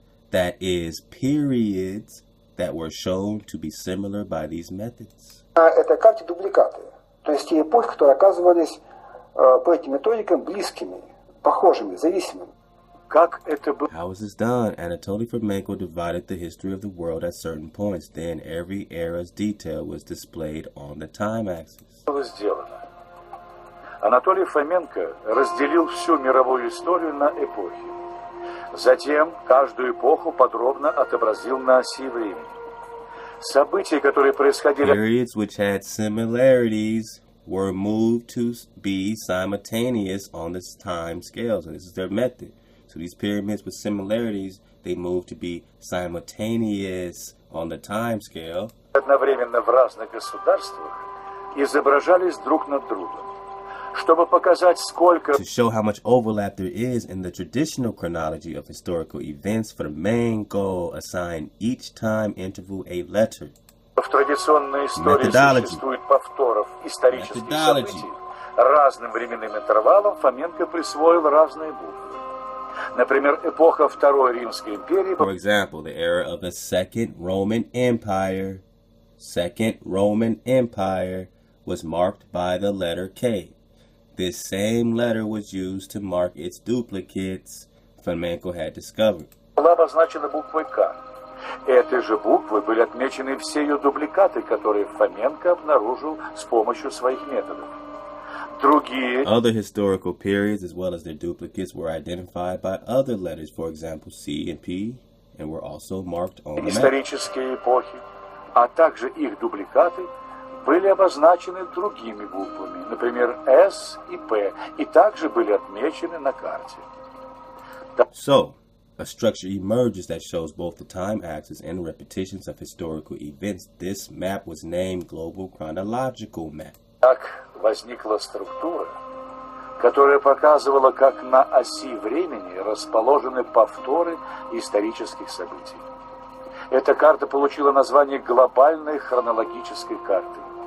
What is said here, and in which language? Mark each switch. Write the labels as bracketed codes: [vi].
[en] That is, periods that were shown to be similar by these methods. [ru] На этой карте дубликаты, то есть те эпохи, которые оказывались по этим методикам близкими, похожими, зависимыми. Как это было [en] How was this done? Anatoly Fomenko divided the history of the world at certain points. Then every era's detail was displayed on the time axis. [ru] сделано? Анатолий Фоменко разделил всю мировую историю на эпохи. Затем каждую эпоху подробно отобразил на оси времени. События, которые происходили... [en] Periods which had similarities were moved to be simultaneous on this time scale. So this is their method. So these pyramids with similarities, they moved to be simultaneous on the time scale. [ru] Одновременно в разных государствах изображались друг над другом. Чтобы показать, сколько... [en] To show how much overlap there is in the traditional chronology of historical events, for the main goal, assign each time interval a letter. [ru] В традиционной истории существует повторов исторических событий. Разным временным интервалом Фоменко присвоил разные буквы. Например, эпоха Второй Римской империи... [en] For example, the era of the Second Roman Empire. Second Roman Empire was marked by the letter K. This same letter was used to mark its duplicates Fomenko had discovered. [ru] Была обозначена буквой К. Этой же буквой были отмечены все ее дубликаты, которые Фоменко обнаружил с помощью своих методов. Другие... [en] Other historical periods, as well as their duplicates, were identified by other letters, for example, C and P, and were also marked on the map. [ru] Исторические эпохи, а также их дубликаты, были обозначены другими буквами, например, S и P, и также были отмечены на карте. [en] So, a structure emerges that shows both the time axis and repetitions of historical events. This map was named Global Chronological Map. [ru] Так возникла структура, которая показывала, как на оси времени расположены повторы исторических событий. Эта карта получила название глобальной хронологической карты.